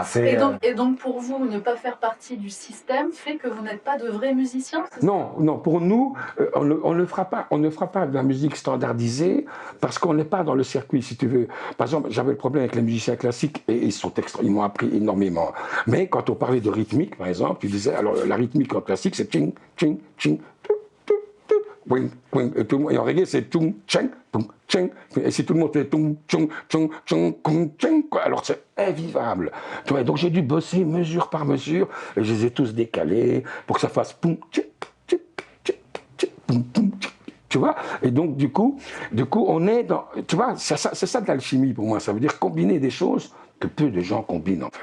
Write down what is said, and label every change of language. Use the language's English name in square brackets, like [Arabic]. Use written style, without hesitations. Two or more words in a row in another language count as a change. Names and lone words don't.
[French] Et donc, pour vous, ne pas faire partie du système fait que vous n'êtes pas de vrais musiciens? Non, pour nous, on ne fera pas de la musique standardisée parce qu'on n'est pas dans le circuit, si tu veux. Par exemple, j'avais le problème avec les musiciens classiques et ils m'ont appris énormément. Mais quand on parlait de rythmique, par exemple, tu disais, alors la rythmique en classique, c'est ching, ching, ching, wing, wing, et en reggae, c'est tung, cheng, tung, cheng. Et si tout le monde fait tung, chung, chung, chung, kung, cheng, alors c'est invivable. Tu vois, donc j'ai dû bosser mesure par mesure, et je les ai tous décalés pour que ça fasse poum, tchic, tchic, tchic, tchic, poum, poum, tchic. Tu vois, et donc du coup, on est dans, tu vois, c'est ça de l'alchimie pour moi. Ça veut dire combiner des choses que peu de gens combinent en fait.